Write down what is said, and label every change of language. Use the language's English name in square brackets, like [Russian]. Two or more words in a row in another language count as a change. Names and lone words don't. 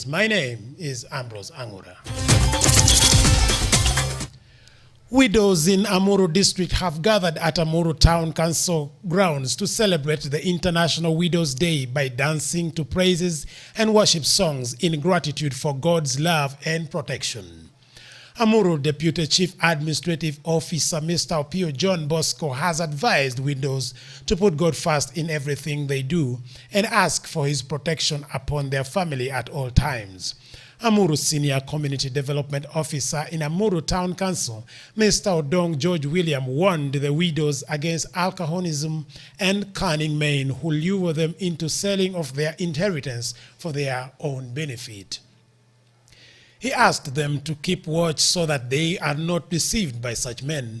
[English] My name is Ambrose Angura. Widows in Amuru district have gathered at Amuru Town Council grounds to celebrate the International Widows Day by dancing to praises and worship songs in gratitude for God's love and protection. Amuru Deputy Chief Administrative Officer Mr. Opio John Bosco has advised widows to put God first in everything they do and ask for his protection upon their family at all times. Amuru Senior Community Development Officer in Amuru Town Council, Mr. Odong George William, warned the widows against alcoholism and cunning men who lure them into selling of their inheritance for their own benefit. He asked them to keep watch so that they are not deceived by such men.